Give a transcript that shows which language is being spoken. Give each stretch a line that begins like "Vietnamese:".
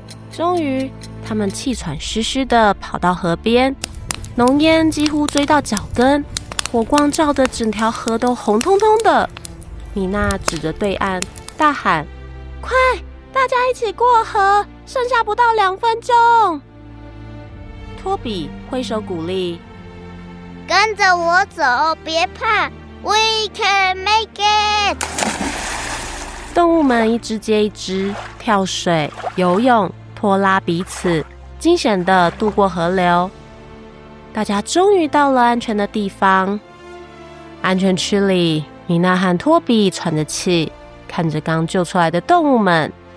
Chinese: 终于，他们气喘吁吁地跑到河边，浓烟几乎追到脚跟，火光照得整条河都红彤彤的。米娜指着对岸大喊：“快，大家一起过河，剩下不到2分钟！” 托比挥手鼓励：“ 跟着我走，别怕 ，
English: We can make it！”
Chinese: 动物们一只接一只跳水、游泳、拖拉彼此，惊险地渡过河流。大家终于到了安全的地方。安全区里，米娜和托比喘着气，看着刚救出来的动物们。